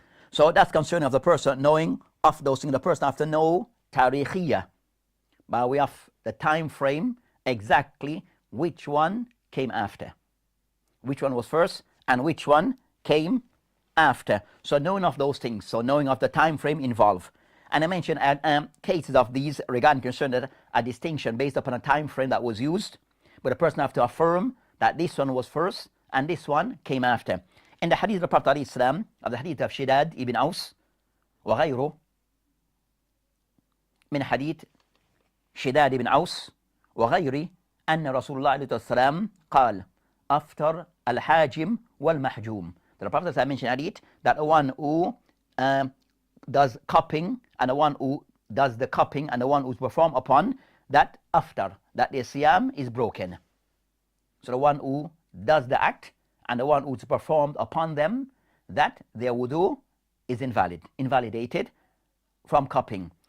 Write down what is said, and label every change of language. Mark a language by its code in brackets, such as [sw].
[en] So that's concerning of the person knowing of those things. The person has to know tarikhiyah by way of the time frame, exactly which one came after, which one was first and which one came after. So knowing of those things, so knowing of the time frame involved. And I mentioned cases of these regarding concern a distinction based upon a time frame that was used, but the person have to affirm that this one was first and this one came after. In the hadith of the Prophet ﷺ, of the hadith of Shidad ibn Aus [ar] وغيره من حديث شداد بن عوس وغيره أن رسول الله عليه السلام قال أفطر الحاجم والمحجوم. [en] The Prophet mentioned hadith that the one who does cupping and the one who does the cupping and the one who's performed upon that after that their siyam is broken. So the one who does the act and the one who's performed upon them, that their wudu is invalidated from cupping.